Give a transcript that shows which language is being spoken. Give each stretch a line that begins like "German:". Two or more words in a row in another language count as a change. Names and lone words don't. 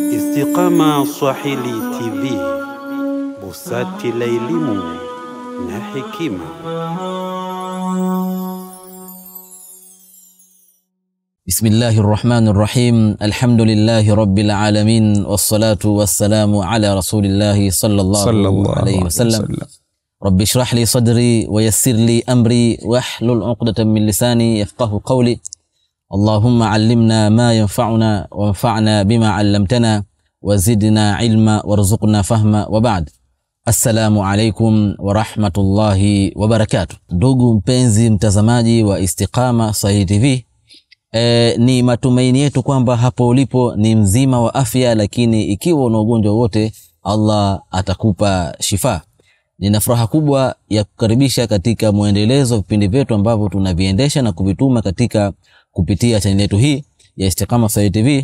Swahili: Istiqama Swahili TV, busati la elimu na hekima.
Arabic: Bismillahirrahmanirrahim. الحمد لله رب العالمين، والصلاة والسلام على رسول الله صلى الله عليه وسلم. رب اشرح لي صدري ويسر لي أمري واحلل عقدة من لساني يفقهوا قولي. اللهم علمنا ما ينفعنا وانفعنا بما علمتنا وزدنا علما وارزقنا فهما وبعد. السلام عليكم ورحمة الله وبركاته.
Swahili: Ndugu mpenzi mtazamaji wa Istiqama Swahili TV, ni matumaini yetu kwamba hapo ulipo ni mzima wa afya, lakini ikiwa una ugonjwa wote Allah atakupa shifa. Nina furaha kubwa ya kukaribisha katika muendelezo vipindi vyetu ambavyo tunaviendesha na kuvituma kupitia channel yetu hii ya Istiqama Swahili TV.